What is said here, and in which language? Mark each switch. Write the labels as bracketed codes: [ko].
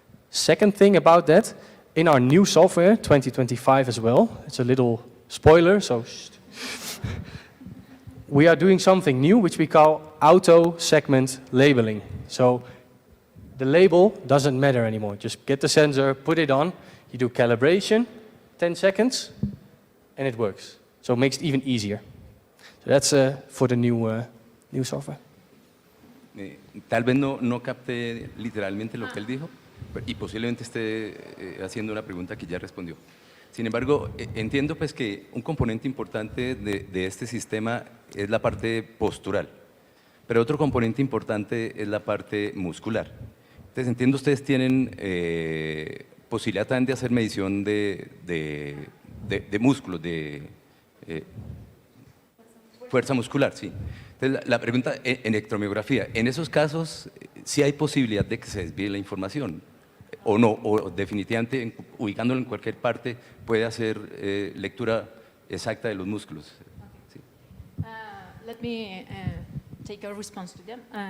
[en] Second thing about that, in our new software, 2025 as well, it's a little spoiler, so we are doing something new which we call auto segment labeling. So the label doesn't matter anymore. Just get the sensor, put it on, you do calibration, 10 seconds, and it works. So it makes it even easier. So that's for the new software. [es] Tal vez no capte literalmente lo que él dijo y posiblemente esté haciendo una pregunta que ya respondió. Sin embargo, entiendo pues que un componente importante de este sistema es la parte postural, pero otro componente importante es la parte muscular. Entonces entiendo ustedes tienen posibilidad también de hacer medición de músculos, de fuerza muscular, sí. Entonces la pregunta en electromiografía, en esos casos, ¿sí hay posibilidad de que se desvíe la información? O no, o definitivamente ubicándolo en cualquier parte puede hacer lectura exacta de los músculos. Sí. [en] Let me take a response to them.